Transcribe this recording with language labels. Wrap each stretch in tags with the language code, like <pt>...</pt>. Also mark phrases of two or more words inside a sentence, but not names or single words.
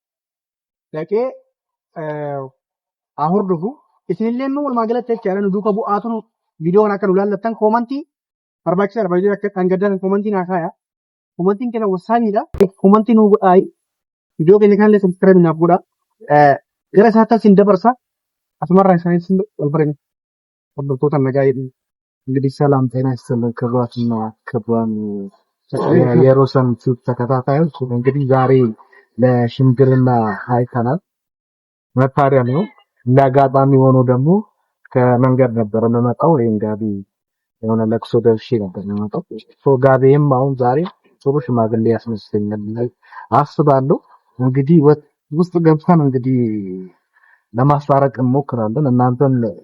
<om>Dhaqee haa hordofu isinillee immoo walumaa galatti jechaadha nu duuka bu'aatu viidiyoo kana akka nu laallattan koomantii barbaachisaadha baay'ee akka dhangaddan koomantii naa kaaya. Koomantiin keenya wasaaniidha. Koomantii nu godhaa viidiyoo keenya kanallee sabskiraayib naaf godhaa. Gara isaatti asin dabarsa asumarraa isaanis wal barani hordoftoota nagaa jedhu</om> <am>እንግዲህ ሰላም ጤና ይስጥልን ክቡራትና ክቡራን የሮሰን ዩቲዩብ ተከታታዮች እንግዲህ ዛሬ ለሽምግልና አይተናል መታሪያ ነው ለአጋጣሚ ሆኖ ደግሞ ከመንገድ ነበር የምመጣው ይሄን ጋቢ የሆነ ለቅሶ ደርሼ ነበር የምመጣው ሶ ጋቢም አሁን ዛሬ ጥሩ ሽማግሌ ያስመስለኛል አስባለሁ እንግዲህ ውስጥ ገብተን እንግዲህ ለማስታረቅ እንሞክራለን እናንተም</am>